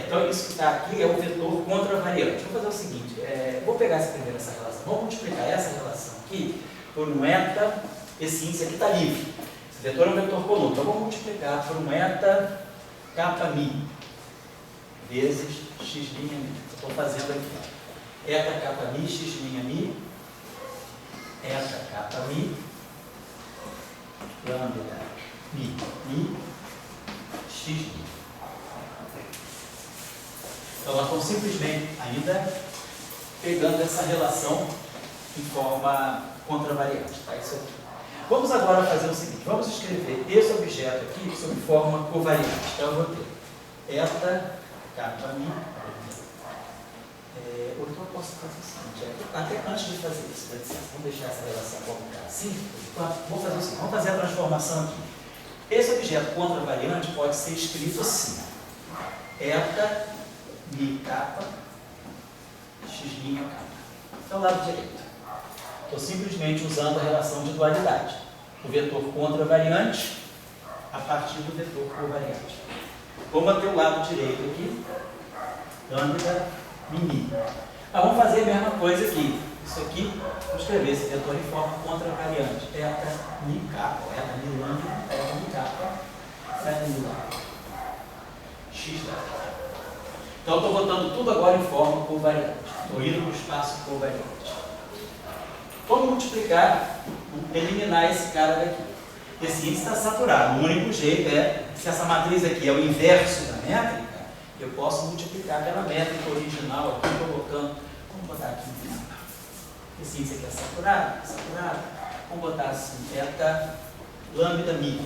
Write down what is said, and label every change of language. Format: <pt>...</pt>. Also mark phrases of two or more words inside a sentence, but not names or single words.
<pt>Então, isso que está aqui é o vetor contravariante. Vou fazer o seguinte, vou pegar essa relação, vamos multiplicar essa relação aqui por um eta, esse índice aqui está livre. Esse vetor é um vetor coluna, então vamos multiplicar por um eta kappa mi vezes x' mi. Estou fazendo aqui, ó. Eta kappa mi, x' mi, eta kappa mi, lambda mi, x'. Então, nós estamos simplesmente ainda pegando essa relação em forma contravariante, tá? Isso aqui. Vamos agora fazer o seguinte, vamos escrever esse objeto aqui sob forma covariante. Então, eu vou ter eta kappa mi, ou então eu posso fazer o seguinte, até antes de fazer isso, vamos deixar essa relação como está assim, vamos fazer o seguinte, vamos fazer a transformação aqui. Esse objeto contravariante pode ser escrito assim, eta mi kappa, x' kappa. Então, lado direito. Estou simplesmente usando a relação de dualidade. O vetor contravariante a partir do vetor covariante. Vou manter o lado direito aqui, lambda mi. Vamos fazer a mesma coisa aqui. Isso aqui, vou escrever esse vetor em forma contravariante. Eta mi kappa, eta mi lambda, eta mi kappa, eta mi lambda. X lambda. Então, estou botando tudo agora em forma covariante. Estou indo para o espaço covariante. Vamos multiplicar, eliminar esse cara daqui. Esse índice está saturado. O único jeito é, se essa matriz aqui é o inverso da métrica, eu posso multiplicar pela métrica original aqui, colocando, vamos botar aqui, esse índice aqui é saturado, vamos botar assim, eta lambda mi.</pt>